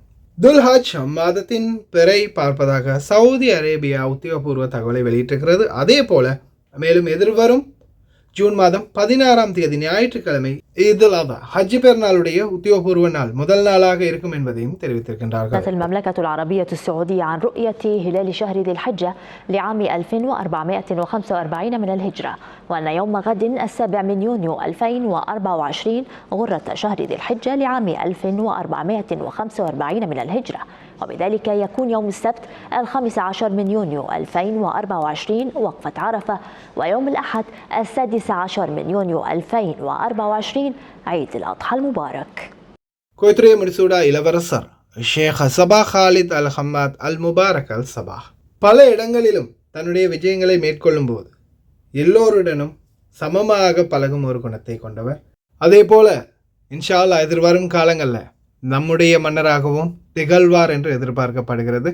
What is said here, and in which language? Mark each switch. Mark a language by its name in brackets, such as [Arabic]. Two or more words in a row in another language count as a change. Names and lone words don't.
[Tamil] துல்ஹஜ் மாதத்தின் பிறை பார்ப்பதாக சவுதி அரேபியா உத்தியோகபூர்வ தகவலை வெளியிட்டிருக்கிறது. அதே போல மேலும் எதிர்வரும் ஜூன் மாதம் 16ஆம் தேதி ஞாயிற்றுக்கிழமை ஈதுல் அத்ஹா ஹஜ் பெருநாளுடைய உத்தியோகபூர்வ நாள் முதல் நாளாக இருக்கும் என்பதையும் தெரிவித்திருக்கின்றார்கள். [Arabic] المملكة العربية السعودية عن رؤية هلال شهر ذي الحجة لعام 1445 من الهجرة، وأن يوم غد 7 من يونيو 2024 غرة شهر ذي الحجة لعام 1445 من الهجرة، وبذلك يكون يوم السبت 15 من يونيو 2024 وقفة عرفة، ويوم الأحد 16 من يونيو 2024 عيد الأضحى المبارك. [Tamil] குவைத்துடைய முடிசூடா இளவரசர் ஷேக் சபா காலித் அல் ஹம்மாத் அல் முபாரக் அல் சபா பல இடங்களிலும் தன்னுடைய விஜயங்களை மேற்கொள்ளும் போது எல்லோருடனும் சமமாக பழகும் ஒரு குணத்தை கொண்டவர். அதே போல [Arabic] إن شاء الله [Tamil] எதிர்வரும் காலங்களில் நம்முடைய மன்னராகவும் திகழ்வார் என்று எதிர்பார்க்கப்படுகிறது.